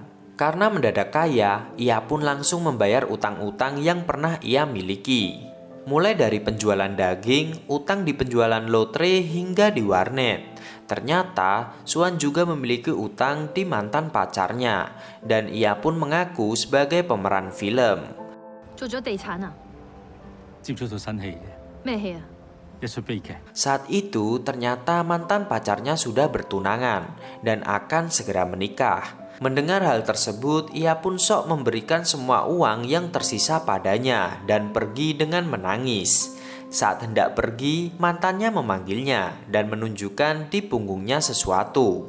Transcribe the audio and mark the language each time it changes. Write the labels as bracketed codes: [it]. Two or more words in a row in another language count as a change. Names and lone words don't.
[id] Karena mendadak kaya, ia pun langsung membayar utang-utang yang pernah ia miliki. Mulai dari penjualan daging, utang di penjualan lotre hingga di warnet. Ternyata Xuan juga memiliki utang di mantan pacarnya dan ia pun mengaku sebagai pemeran film. [yue] 做咗地產啊？接咗套新戲嘅，咩戲啊？一出悲劇。 [id] Saat itu ternyata mantan pacarnya sudah bertunangan dan akan segera menikah. Mendengar hal tersebut, ia pun sok memberikan semua uang yang tersisa padanya dan pergi dengan menangis. Saat hendak pergi, mantannya memanggilnya dan menunjukkan di punggungnya sesuatu.